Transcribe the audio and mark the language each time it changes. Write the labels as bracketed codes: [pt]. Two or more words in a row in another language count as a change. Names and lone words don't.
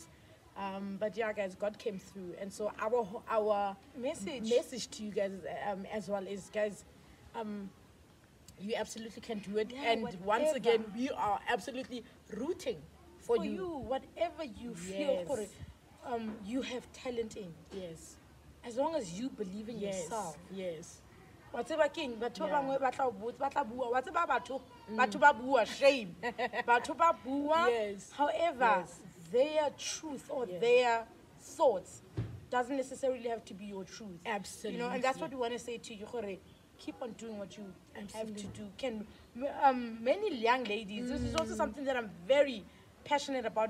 [en] But yeah, guys, God came through, and so our message to you guys as well is, guys, you absolutely can do it. Yeah, and once whatever. again, we are absolutely rooting for For you, whatever you feel, Yes. gore, you have talent in. Yes. As long as you believe in Yes. yourself. Yes. [st] Wa tseba keng, batho ba [en] Yeah. [st] bangwe ba tla o botsa, ba tla bua, wa tseba batho ba bua, shame. Batho ba bua. [en] Yes. However, Yes. their truth or Yes. their thoughts doesn't necessarily have to be your truth. Absolutely. You know, and that's what we want to say to you, gore, keep on doing what you have to Absolutely. do. Many young ladies, this is also something that I'm very passionate about.